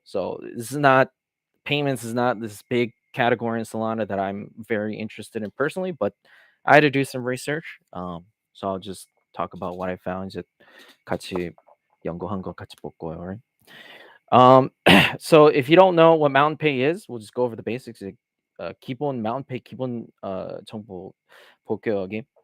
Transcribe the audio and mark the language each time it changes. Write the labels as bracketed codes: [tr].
[en] So this is not payments is not this big category in Solana that I'm very interested in personally, but I had to do some research. So I'll just talk about what I found. [ko] 이제 같이 연구한 거 같이 볼 거예요. [en] Right? So if you don't know what Mountain Pay is, we'll just go over the basics. [ko] 기본 Mountain Pay 기본 정보 볼게요 여기.